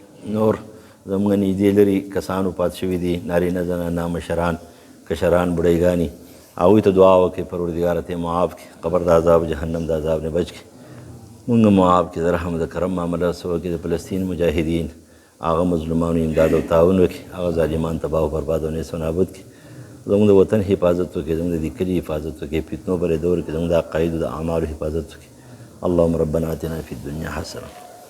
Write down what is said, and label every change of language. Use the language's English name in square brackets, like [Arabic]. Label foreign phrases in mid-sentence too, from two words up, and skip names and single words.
[Pashto] نور زموږ نږدې لرې کسان وفات شوي دي، نارینه زنانه مشران کشران بوډۍ هغوی ته دعا وکړئ پروردګاره ته یې معاف کړي، قبر د عذاب جهنم د عذاب نه بچ کړي، مونږ معاف کړي، د رحم د کرم معامله رسو کړي. د فلسطین مجاهدین هغه مظلومانو امداد او تعاون وکړي، هغه ظالمان تباه و برباد او نیست و نابود کړي. زموږ د وطن حفاظت وکړي، زموږ د دې کلي حفاظت وکړي، فتنو بریدو ورکړي، زموږ د عقایدو د اعمالو حفاظت وکړي. [Arabic] اللهم ربنا آتنا فی الدنیا حسنه